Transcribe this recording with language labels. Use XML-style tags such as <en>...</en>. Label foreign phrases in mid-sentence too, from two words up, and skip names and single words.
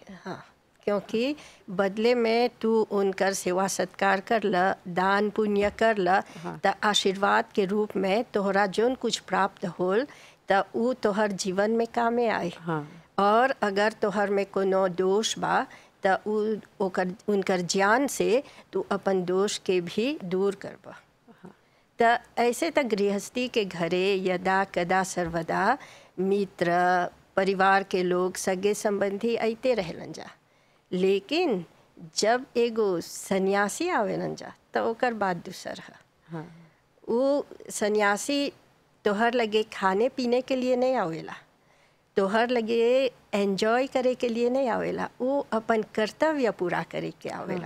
<bho>हाँ क्योंकि बदले में तू उनकर सेवा सत्कार कर ल, दान पुण्य कर ल तो आशीर्वाद के रूप में तोहरा जोन कुछ प्राप्त होल तो उ तोहर जीवन में कामे आए। हाँ। और अगर तोहर में कोनो दोष बा तो उनकर ज्ञान से तू अपन दोष के भी दूर करबा। तो ऐसे तो गृहस्थी के घरे यदा कदा सर्वदा मित्र परिवार के लोग सगे संबंधी आते रहलन जा, लेकिन जब एगो सन्यासी आवेलन जा तो ओकर बात दूसर है। हाँ। वो सन्यासी तोहर लगे खाने पीने के लिए नहीं आवेला, तोहर लगे एंजॉय करे के लिए नहीं आवेला, वो अपन कर्तव्य पूरा करे के आवेला।</bho>